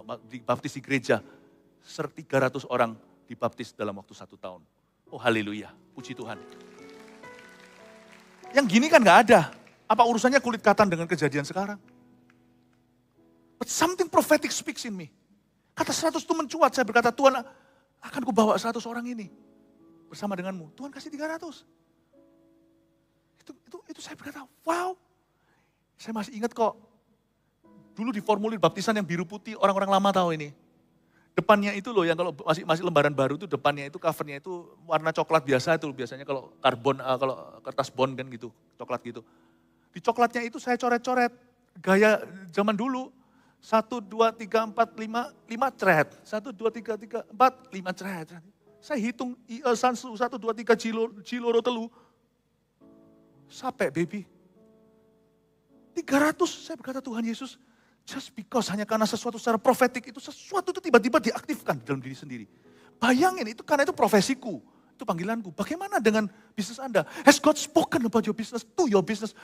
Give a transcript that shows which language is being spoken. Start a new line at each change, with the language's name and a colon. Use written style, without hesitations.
Indonesian: Dibaptis di gereja, 300 orang dibaptis dalam waktu 1 tahun. Oh haleluya, puji Tuhan. Yang gini kan gak ada. Apa urusannya kulit katan dengan kejadian sekarang?
English: But something prophetic speaks in me.
Indonesian: Kata 100 itu mencuat, saya berkata, Tuhan akan kubawa 100 orang ini bersama denganmu. Tuhan kasih 300. Itu saya berkata, wow. Saya masih ingat kok. Dulu di formulir baptisan yang biru putih, orang-orang lama tahu ini. Depannya itu loh, yang kalau masih lembaran baru itu depannya itu, covernya itu warna coklat biasa itu. Biasanya kalau kalau kertas bond kan gitu, coklat gitu. Di coklatnya itu saya coret-coret, gaya zaman dulu. 1, 2, 3, 4, 5 ceret. 1, 2, 3, 4, 5 ceret. Saya hitung, 1, 2, 3, ciloro telu. Sampai baby. 300, saya berkata Tuhan Yesus,
English: just because
Indonesian: hanya karena sesuatu secara profetik itu, sesuatu itu tiba-tiba diaktifkan dalam diri sendiri. Bayangin, itu karena itu profesiku, itu panggilanku. Bagaimana dengan bisnis Anda?
English: Has God spoken about your business, to your business?